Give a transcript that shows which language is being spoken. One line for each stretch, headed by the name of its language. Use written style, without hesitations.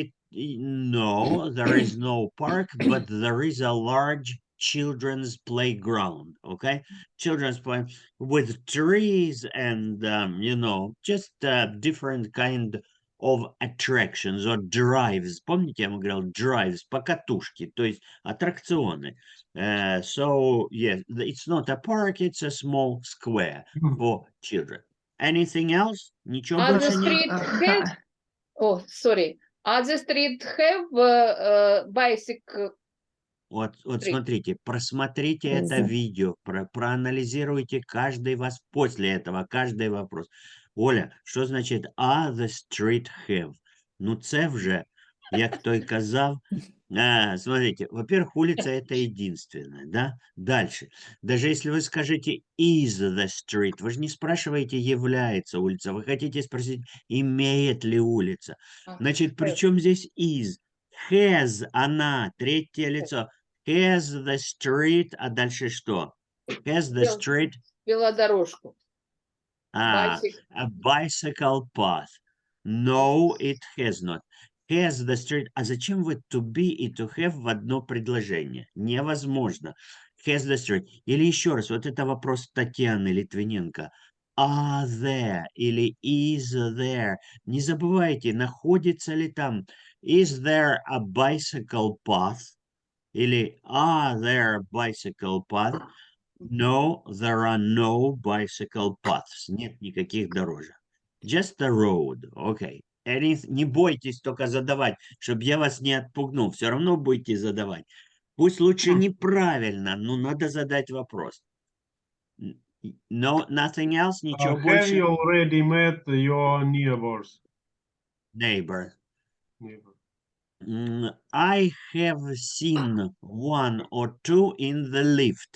English: No, there is no park, but there is a large children's playground. Okay, children's play with trees and just different kind of attractions or drives.
Russian: Помните, я вам говорил drives, покатушки, то есть аттракционы.
English: So yes, it's not a park; it's a small square for children. Anything else?
Russian: Ничего
English: Are the
Russian: больше нет?
English: street have... Oh, sorry. Are the street have bicycle?
Russian: Вот Три. смотрите, просмотрите это видео, проанализируйте каждый вас после этого, каждый вопрос.
Ukrainian: Оля, що значить «а
English: the street have»?
Ukrainian: Ну це вже, як той казав,
Russian: смотрите, во-первых, улица это единственная, да? Дальше, даже если вы скажете
English: is the street,
Russian: вы же не спрашиваете, является улица, вы хотите спросить, имеет ли улица. Значит, при чем здесь is? Has она, третье лицо.
English: Has the street,
Russian: а дальше что?
English: Has the street
Russian: Велодорожку.
English: a bicycle path? No, it has not. Has the street.
Russian: А зачем вы to be и to have в одно предложение? Невозможно.
English: Has the street.
Russian: Или еще раз, вот это вопрос Татьяны Литвиненко.
English: Are there или is there?
Russian: Не забывайте, находится ли там.
English: Is there a bicycle path? Или are there bicycle path? No, there are no bicycle paths.
Russian: Нет никаких дорожек.
English: Just a road. Okay.
Russian: Не бойтесь только задавать, чтобы я вас не отпугнул. Все равно будете задавать. Пусть лучше неправильно, но надо задать вопрос.
English: No, nothing else?
Russian: Ничего
English: Have
Russian: больше?
English: you already met your neighbors? Neighbor. Neighbor. I have seen one or two in the lift.